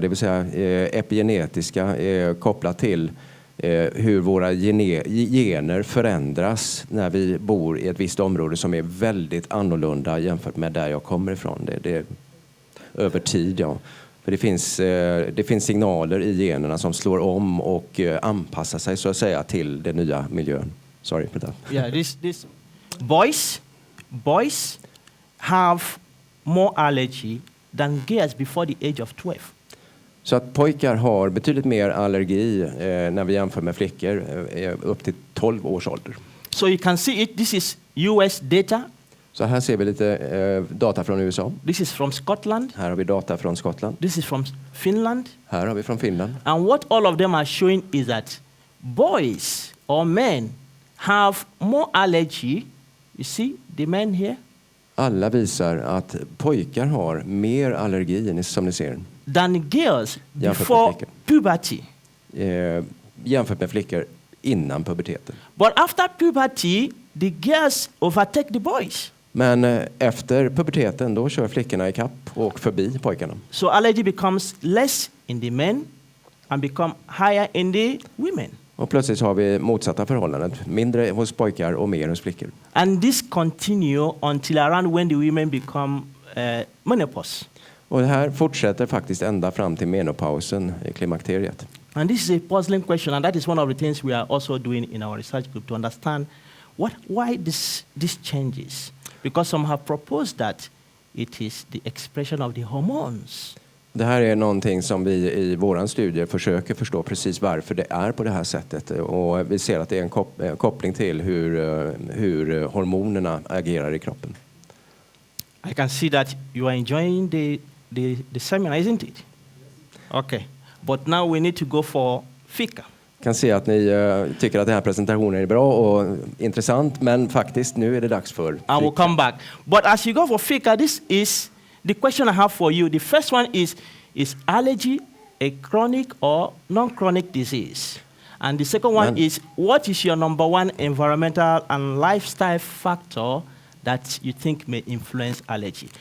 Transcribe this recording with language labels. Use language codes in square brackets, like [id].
[sv] Det vill säga epigenetiska kopplat till hur våra gener förändras när vi bor i ett visst område som är väldigt annorlunda jämfört med där jag kommer ifrån. Det är över tid, ja. För det finns signaler i generna som slår om och anpassar sig så att säga till den nya miljön. [en] Sorry for that. Yeah, this boys have more allergy than girls before the age of 12. [sv] Så att pojkar har betydligt mer allergi när vi jämför med flickor upp till 12 års ålder. [en] So you can see it. This is US data. [sv] Så här ser vi lite data från USA. [en] This is from Scotland. [sv] Här har vi data från Skottland. [en] This is from Finland. [sv] Här har vi från Finland. [en] And what all of them are showing is that boys or men have more allergy. You see the men here? [sv] Alla visar att pojkar har mer allergi, som ni ser. [en] Than girls before puberty. [sv] Jämfört med flickor innan puberteten. [en] But after puberty, the girls overtake the boys. [sv] Men efter puberteten då kör flickorna i kapp och förbi pojkarna. [en] So allergy becomes less in the men and become higher in the women. [sv] Och plötsligt har vi motsatta förhållandet. Mindre hos pojkar och mer hos flickor. [en] And this continue until around when the women become menopause. [sv] Och det här fortsätter faktiskt ända fram till menopausen i klimakteriet. [en] And this is a puzzling question, and that is one of the things we are also doing in our research group to understand why this changes. Because some have proposed that it is the expression of the hormones. [sv] Det här är någonting som vi i våran studie försöker förstå precis varför det är på det här sättet. Och vi ser att det är en koppling till hur hormonerna agerar i kroppen. [en] I can see that you are enjoying the seminar, isn't it? Okay. But now we need to go for fika. [sv] Jag kan se att ni tycker att den här presentationen är bra och intressant, men faktiskt nu är det dags för fika. [en] I will come back. But as you go for fika, this is the question I have for you. The first one is allergy a chronic or non-chronic disease? And the second one is, what is your number one environmental and lifestyle factor that you think may influence allergy?